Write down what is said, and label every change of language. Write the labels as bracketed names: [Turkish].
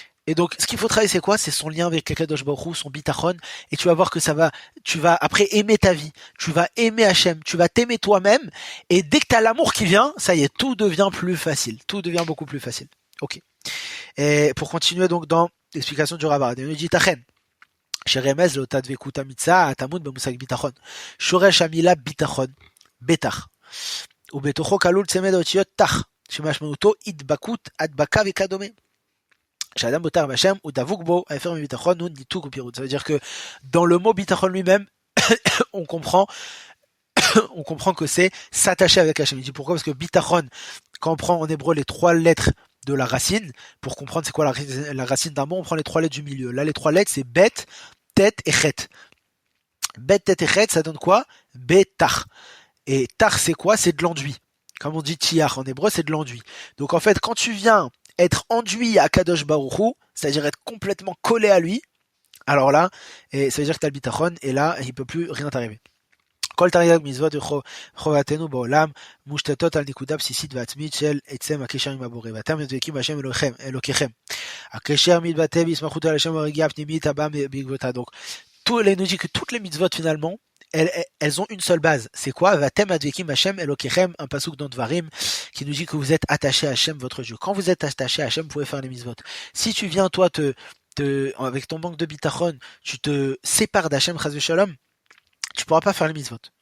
[French] Et donc, ce qu'il faut travailler, c'est quoi? C'est son lien avec Akadosh Baruch Hu, son bitachon, et tu vas voir que tu vas après aimer ta vie, tu vas aimer Hachem, tu vas t'aimer toi-même, et dès que t'as l'amour qui vient, ça y est, tout devient plus facile, tout devient beaucoup plus facile. Ok. Et pour continuer donc dans l'explication du Rav Arad, il nous dit Tachen. [Hebrew] שרמז לאותה דבקות אמיצה, הטמון במושג ביטחון. שורש המילה ביטחון, בטח, ובתוכו כלול צמד האותיות תח, שמשמעותו הדבקות, הדבקה וכדומה. כשאדם בוטר בהשם, הוא דבוק בו, ההפך מביטחון הוא ניתוק ופירוד. [French] Ça veut dire que dans le mot ביטחון lui-même, on comprend que c'est s'attacher avec Hachem. Il dit pourquoi? Parce que bitachon, quand on prend en hébreu les 3 lettres de la racine, pour comprendre c'est quoi la racine d'un mot, on prend les 3 lettres du milieu. Là, les 3 lettres, c'est bet, tet et chet. Bet, tet et chet, ça donne quoi? Betach. Et tach, c'est quoi? C'est de l'enduit. Comme on dit tiach en hébreu, c'est de l'enduit. Donc en fait, quand tu viens être enduit à Kadosh Baruch Hu, c'est-à-dire être complètement collé à lui, alors là, et ça veut dire que t'as le bitachon, et là, il peut plus rien t'arriver. [Hebrew] כל תרי"ג מצוות וחובתנו בעולם מושתתות על נקודה בסיסית ועצמית של עצם הקשר עם הבורא. ואתם דבקים בהשם אלוקיכם. הקשר מתבטא בהסמכות על השם והרגיעה הפנימית הבאה בעקבותיו. [French] Donc, il nous dit que toutes les mitzvot finalement, elles ont une seule base. C'est quoi? [Hebrew] Vatem advekim Hashem Elokechem, [French] un pasuk dans Dvarim, qui nous dit que vous êtes attaché à Hashem, votre Dieu. Quand vous êtes attaché à Hashem, vous pouvez faire les mitzvot. Si tu viens, toi, avec ton manque de bitachon, tu te sépares d'Hashem, chas v'shalom, tu pourras pas faire les mitzvot.